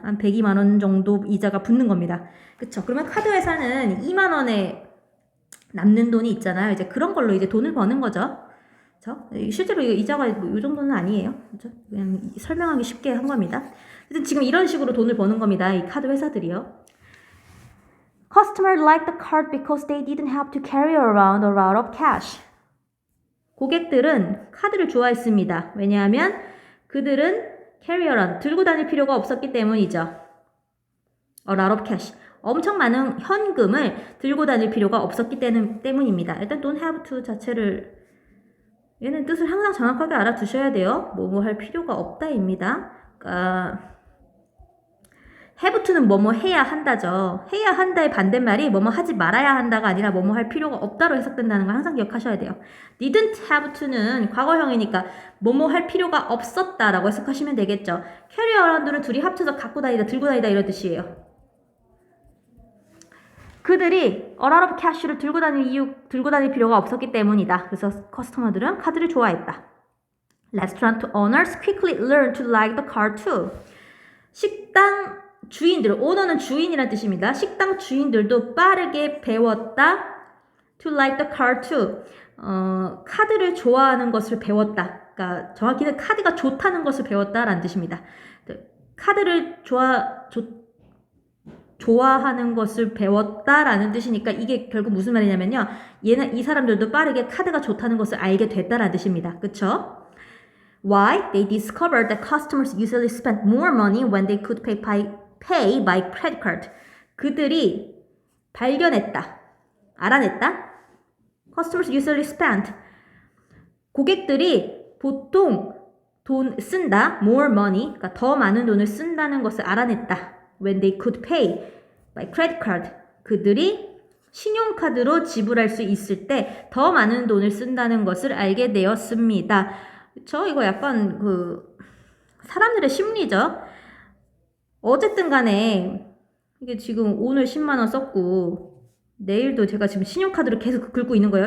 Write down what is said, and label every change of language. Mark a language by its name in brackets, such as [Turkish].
[Korean] 한 102만 원 정도 이자가 붙는 겁니다. 그쵸? 그러면 카드 회사는 2만 원에 남는 돈이 있잖아요. 이제 그런 걸로 이제 돈을 버는 거죠. 그쵸? 실제로 이자가 이 정도는 아니에요. 그쵸? 그냥 설명하기 쉽게 한 겁니다. 지금 이런 식으로 돈을 버는 겁니다. 이 카드 회사들이요. [English] Customers liked the card because they didn't have to carry around a lot of cash. [Korean] 고객들은 카드를 좋아했습니다. 왜냐하면 그들은 carry around, 들고 다닐 필요가 없었기 때문이죠. [English] A lot of cash. [Korean] 엄청 많은 현금을 들고 다닐 필요가 없었기 때문입니다. 일단 don't have to 자체를 얘는 뜻을 항상 정확하게 알아두셔야 돼요. 뭐뭐 할 필요가 없다입니다. 그러니까 have to는 뭐뭐 해야 한다죠. 해야 한다의 반대말이 뭐뭐 하지 말아야 한다가 아니라 뭐뭐 할 필요가 없다로 해석된다는 걸 항상 기억하셔야 돼요. didn't have to는 과거형이니까 뭐뭐 할 필요가 없었다라고 해석하시면 되겠죠. carry around는 둘이 합쳐서 갖고 다니다, 들고 다니다 이런 뜻이에요. 그들이 [English] a lot of cash [Korean] 를 들고 다닐 필요가 없었기 때문이다. 그래서 커스터머들은 카드를 좋아했다. [English] Restaurant owners quickly learned to like the card too. [Korean] 식당 주인들, 오너는 주인이란 뜻입니다. 식당 주인들도 빠르게 배웠다. [English] To like the card too. [Korean] 카드를 좋아하는 것을 배웠다. 그러니까 정확히는 카드가 좋다는 것을 배웠다라는 뜻입니다. 카드를 좋아하는 것을 배웠다라는 뜻이니까 이게 결국 무슨 말이냐면요. 이 사람들도 빠르게 카드가 좋다는 것을 알게 됐다라는 뜻입니다. 그쵸? Why? [English] They discovered that customers usually spent more money when they could pay by credit card. [Korean] 그들이 발견했다. 알아냈다. [English] Customers usually spent. [Korean] 고객들이 보통 돈 쓴다. [English] More money. [Korean] 그러니까 더 많은 돈을 쓴다는 것을 알아냈다. [English] When they could pay by credit card. [Korean] 그들이 신용카드로 지불할 수 있을 때 더 많은 돈을 쓴다는 것을 알게 되었습니다. 그쵸? 이거 약간 사람들의 심리죠. 어쨌든 간에 이게 지금 오늘 10만 원 썼고 내일도 제가 지금 신용카드로 계속 긁고 있는 거예요.